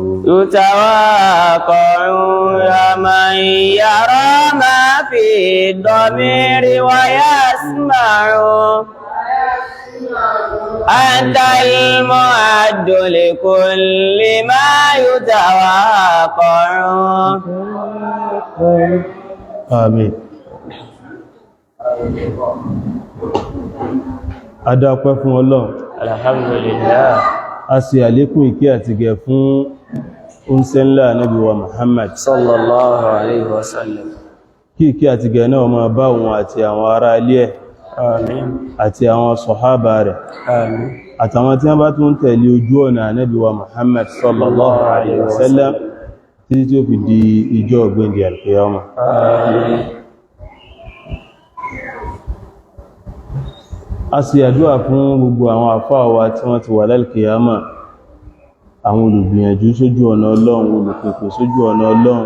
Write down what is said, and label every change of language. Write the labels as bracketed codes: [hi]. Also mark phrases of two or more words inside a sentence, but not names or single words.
[ar] يا من يرى ما في الضمير ويسمع أنت المعد لكل ما يتوقع آمين. [yo] Adápẹ́ fún Ọlọ́run. [ar] Alhamdulillah. [yo] A sì àlékún ìkẹ́ àti gẹ̀ fún oúnṣẹ́ ńlá Ànábì wa Muhammad [ar] صلى الله عليه وسلم. [yo] Kí ìkẹ́ àti gẹ̀ náà máa bá wọn àti àwọn ará ilé ẹ̀. Àmín. Àti àwọn sọ̀hábà rẹ̀. Àmín. Àtàwọn tí wọ́n bá tún tẹ̀lé ojú ọ̀nà Ànábì wa Muhammad [ar] صلى الله عليه وسلم [yo] títí tí ó fi di ìjọ́ ọ̀gbẹ́ndì al-qiyamah. Àmín. A sì àdúrà fún gbogbo àwọn àfáà wa tí wọ́n ti wà lálkìyàmà, àwọn olùgbìyànjú sójú ọ̀nà Ọlọ́run, olùpèpè sójú ọ̀nà Ọlọ́run.